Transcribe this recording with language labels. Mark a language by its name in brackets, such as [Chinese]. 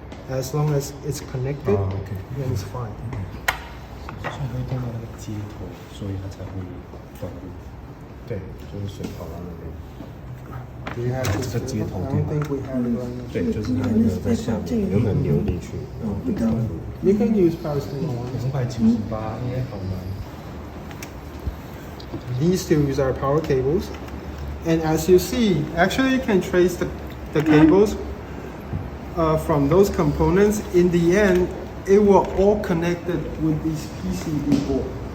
[English] As long as it's connected, then it's fine. [Chinese] 所以会动到那个接头，所以它才会转入。对，就是水跑到那边。 [English] Do you have this? [Chinese] 这个接头 [English] I don't think we have it right now. [Chinese] 对，就是它那个在下面原本流进去，然后会转入。 [English] You can use power steering one. [Chinese] 278应该好难。 [English] These two are power cables. And as you see, actually you can trace the cables from those components. In the end, it will all connected with this PCB board.